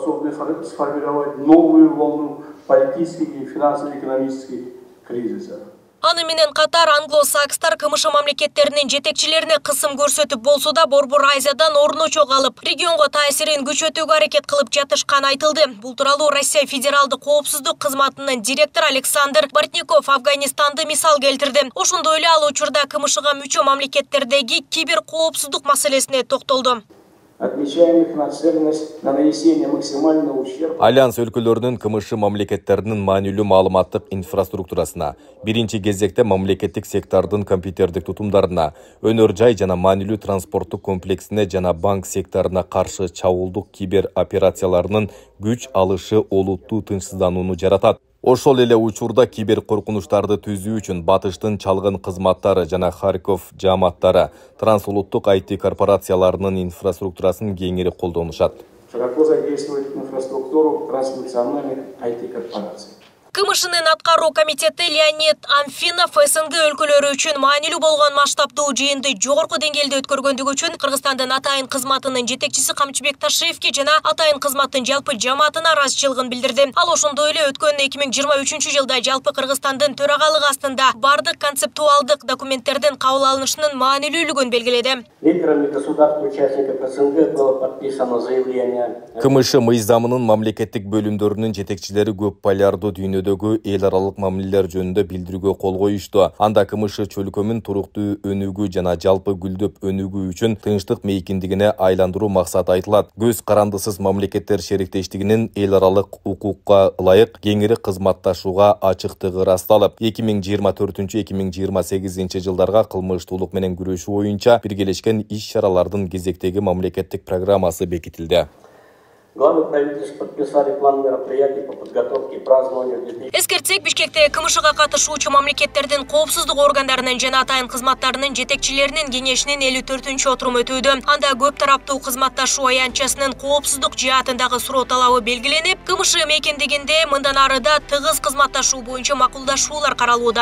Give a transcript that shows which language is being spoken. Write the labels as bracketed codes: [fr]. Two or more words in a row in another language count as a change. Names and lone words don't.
[ky] Аны менен катар англо-сакстар КМШ мамлекеттеринин жетекчилерине кысым көрсөтүп болсо да Борбор Азиядан орночо калып, регионго таасирин күчөтүүгө аракет кылып жатышканы айтылды. Бул тууралуу Россия Федералдык коопсуздук кызматынын директору Александр Бортников Афганистанды мисал келтирди. Ошондой эле ал учурда КМШга мүчө мамлекеттердеги кибер коопсуздук маселесине токтолду. [ru] Отмечаем их нацеленность на нанесение максимального ущерба. [ky] Альянс өлкөлөрүнүн КМШ мамлекеттеринин маанилүү маалыматтык инфраструктурасына, биринчи кезекте мамлекеттик сектордун компьютердик тутумдарына, өнөр жай жана маанилүү транспорттук комплексине жана банк секторуна каршы чабуулдук кибер операцияларынын күч алышы олуттуу тынчсызданууну жаратат. Ошол эле учурда кибер коркунучтарды түзүү үчүн батыштын чалгын кызматтары жана Харьков жааматтары трансулуттук IT корпорацияларынын инфраструктурасын кеңири колдонушат. [ru] Широко задействовать инфраструктуру транснациональных IT корпораций. [ky] КМШнын аткаруу комитети Леонид Амфинов СНГ өлкөлөрү үчүн маанилүү болгон масштабтуу жыйынды жогорку деңгээлде өткөргөндүгү үчүн Кыргызстандын атайын кызматынын жетекчиси Камчыбек Ташиевке жана атайын кызматтын жалпы жамаатына ыраазычылыгын билдирди. Ал ошондой эле өткөн 2023-жылда жалпы Кыргызстандын төрагалыгы астында бардык концептуалдык документтердин кабыл алынышынын маанилүүлүгүн белгиледи. [ru] Лидерами государств-участников СНГ было подписано заявление. [ky] КМШ мыйзамынын мамлекеттик бөлүмдөрүнүн жетекчилери көп полярдуу дүйнөдөгү эл аралык мамилелер жөнүндө билдирүүгө кол коюшту. Анда КМШ чөлкөмүн туруктуу өнүгүү жана жалпы гүлдөп өнүгүү үчүн тынчтык мейкиндигине айландыруу максаты айтылат. Көз карандысыз мамлекеттер шериктештигинин эл аралык укукка ылайык кеңири кызматташууга ачыктыгы ырасталып, 2024-2028 жылдарга кылмыштуулук менен күрөшүү боюнча биргелешкен иш-чаралардын кезектеги мамлекеттик программасы бекитилди. [ru] Главы правительств подписали план мероприятий по подготовке и празднованию 2000. [ky] Эскертсек, Бишкекте КМШга катышуучу мамлекеттердин коопсуздук органдарынын жана атайын кызматтарынын жетекчилеринин кеңешинин 54-отуруму өтүүдө. Анда көп тараптуу кызматташуу аянтчасынын коопсуздук жаатындагы суроо талабы белгиленип, КМШ мейкиндигинде мындан арыда тыгыз кызматташуу боюнча макулдашуулар каралууда.